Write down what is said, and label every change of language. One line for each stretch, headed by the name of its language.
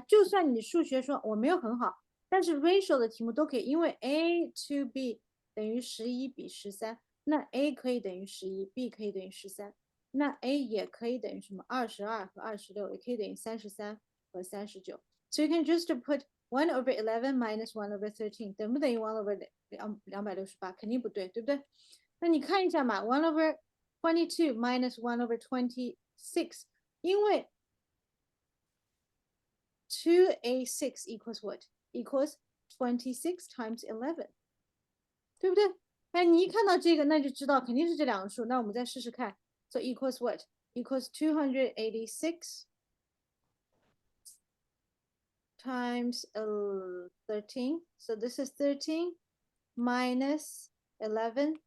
Chinese: 就算你数学说我没有很好，但是 ratio 的题目都可以，因为 A to B 等于11比13，那 A 可以等于11，B 可以等于13。那 A 也可以等于什么？22和26，也可以等于33和39。
English: So you can just put 1 over 11 minus 1 over 13，
Chinese: 等不等于
English: 1 over 268？
Chinese: 肯定不对，对不对？那你看一下嘛，1 over 22 minus 1 over 26，因为 2A6
English: equals what? Equals 26 times 11，
Chinese: 对不对？哎，你一看到这个，那就知道肯定是这两个数。那我们再试试看。
English: So equals what? Equals 286 times 13. So this is 13 minus 11.